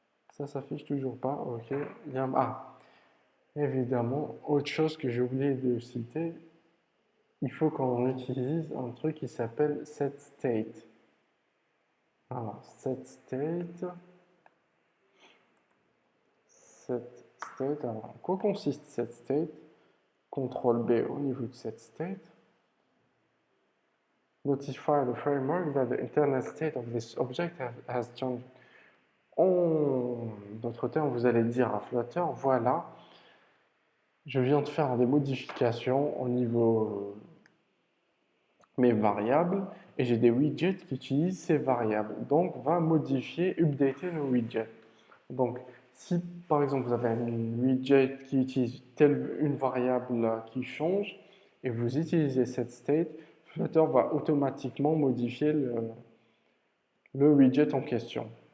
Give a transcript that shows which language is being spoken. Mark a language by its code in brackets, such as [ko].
[fr] Ça s'affiche toujours pas. Ok. Évidemment, autre chose que j'ai oublié de citer, il faut qu'on utilise un truc qui s'appelle setState. Alors, setState. Alors, en quoi consiste setState? CTRL B au niveau de setState. [en] Notify the framework that the internal state of this object has changed. [fr] En d'autres termes, vous allez dire à Flutter, voilà, je viens de faire des modifications au niveau mes variables et j'ai des widgets qui utilisent ces variables. Donc, on va modifier, updater nos widgets. Donc, si par exemple vous avez un widget qui utilise une variable qui change et vous utilisez cette state, Flutter va automatiquement modifier le widget en question.